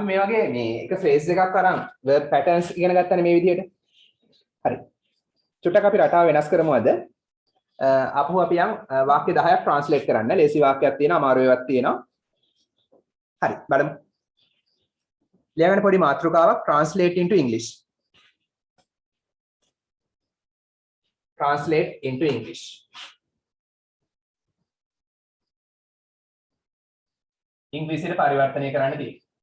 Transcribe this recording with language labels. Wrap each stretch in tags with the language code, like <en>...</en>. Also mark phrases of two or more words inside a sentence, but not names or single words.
<si>මේ වගේ මේ එක ෆ්‍රේස් එකක් අරන්</si> <en>verb patterns</en> <si>ඉගෙන ගත්තනේ මේ විදිහට හරි චුට්ටක් අපි රටාව වෙනස් කරමු අද අපහු අපි යම් වාක්‍ය 10ක් ට්‍රාන්ස්ලේට් කරන්න ලේසි වාක්‍යයක් තියෙනවා අමාරු ඒවාක් තියෙනවා හරි බලමු ලියගන්න පොඩි මාතෘකාවක්</si> <en>translate into english translate into english</en> <si>ඉංග්‍රීසියට පරිවර්තනය කරන්න තියෙනවා</si>